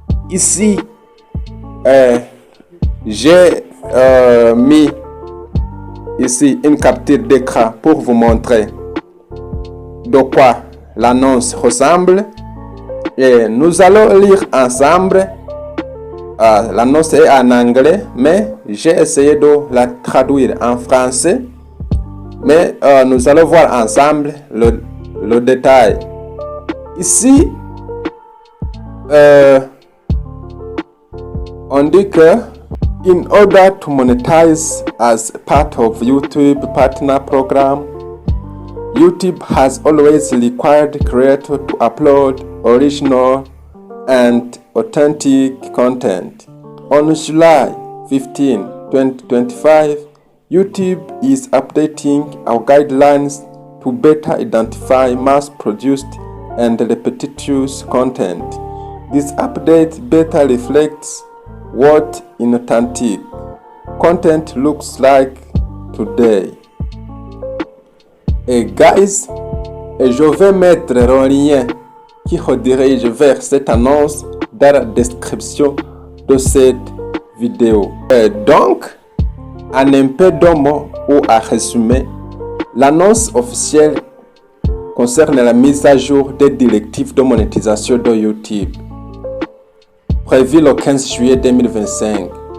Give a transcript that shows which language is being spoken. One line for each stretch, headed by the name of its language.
French: Ici, j'ai mis ici une capture d'écran pour vous montrer de quoi l'annonce ressemble. Et nous allons lire ensemble. L'annonce est en anglais, mais j'ai essayé de la traduire en français. Mais nous allons voir ensemble le détail. Ici, on dit que
English: in order to monetize as part of YouTube partner program, YouTube has always required creators to upload original and authentic content. On July 15, 2025, YouTube is updating our guidelines to better identify mass-produced and repetitious content. This update better reflects what inauthentic content looks like today.
French: Et guys, je vais mettre le lien qui redirige vers cette annonce dans la description de cette vidéo. Donc, en un peu de mots ou à résumer, l'annonce officielle concerne la mise à jour des directives de monétisation de YouTube, prévu le 15 juillet 2025.